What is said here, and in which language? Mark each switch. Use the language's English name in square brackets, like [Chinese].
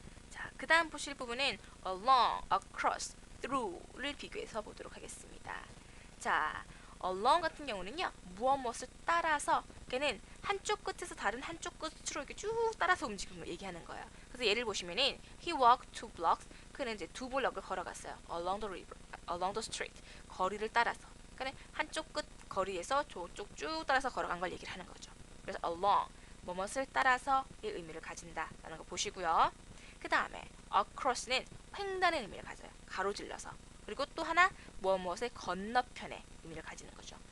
[Korean] 자, 그 다음 보실 부분은 along, across, through를 비교해서 보도록 하겠습니다. 자, along 같은 경우는요, 무엇을 따라서, 걔는 한쪽 끝에서 다른 한쪽 끝으로 이렇게 쭉 따라서 움직이는 걸 얘기하는 거예요. 그래서 예를 보시면은 [English] he walked 2 blocks, [Korean] 그는 이제 2블럭을 걸어갔어요. [English] along the river, along the street, [Korean] 거리를 따라서. 그러니까 한쪽 끝 거리에서 저쪽 쭉 따라서 걸어간 걸 얘기를 하는 거죠. 그래서 along, 무엇을 따라서의 의미를 가진다라는 거 보시고요. 그 다음에 across는 횡단의 의미를 가져요. 가로질러서. 그리고 또 하나 무엇의 건너편의 의미를 가지는 거죠.